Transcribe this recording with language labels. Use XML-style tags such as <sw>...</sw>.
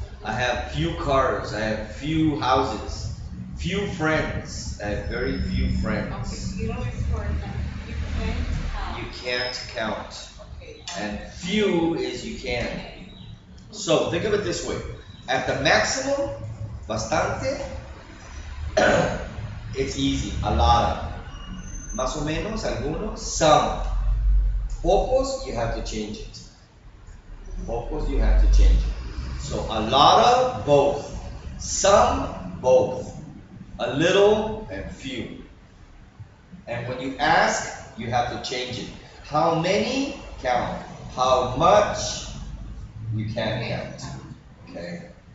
<en>I have few cars, I have few houses, few friends, I have very few friends. Okay, little is for example, you can't You count. can't count. Okay. And few is you can. So think of it this way. At the maximum, bastante, it's easy, a lot of.</en> <es>Más o menos, algunos, some.</es> <en>Pocos, you have to change it. Pocos, you have to change it. So a lot of, both. Some, both. A little and few. And when you ask, you have to change it. How many? Count. How much? You can't count. Okay.</en>